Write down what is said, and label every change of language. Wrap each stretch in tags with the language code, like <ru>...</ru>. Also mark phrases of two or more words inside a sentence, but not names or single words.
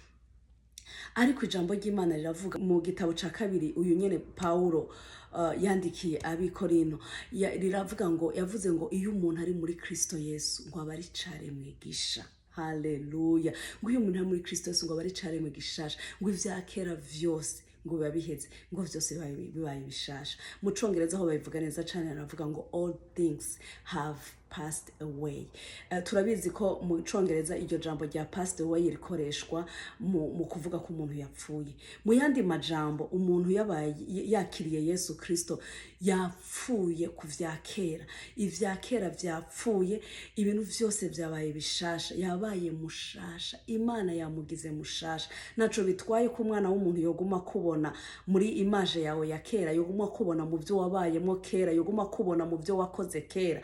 <rn>Ariko ijambo ry'Imana riravuga mu gitabo ca kabiri uyu nyene Paulo yandikiye abikorino, riravuga ngo, yavuze ngo iyo umuntu ari muri Kristo Yesu ngo aba ari icaremwe gisha. Haleluya. Ngo iyo umuntu ari muri Kristo Yesu ngo aba ari icaremwe gishasha, ngo ivya kera vyose ngo biba biheze, ngo vyose bibaye bishasha. Mu Congereza ho babivuga neza cane, baravuga ngo</rn> <en>all things have passed away.</en> <rn>Turabizi ko mu Congereza iryo jambo rya</rn> <en>passed away</en> <rn>rikoreshwa mu kuvuga ko umuntu yapfuye. Mu yandi majambo, umuntu yabaye yakiriye Yesu Kristo yapfuye ku vya kera. Ivya kera vyapfuye, ibintu vyose vyabaye bishasha, yabaye mushasha. Imana yamugize mushasha. Naco bitwaye ko umwana w'umuntu yoguma kubona muri image yawe ya kera, yoguma kubona mu byo wabayemo kera, yoguma kubona mu byo wakoze kera.</rn>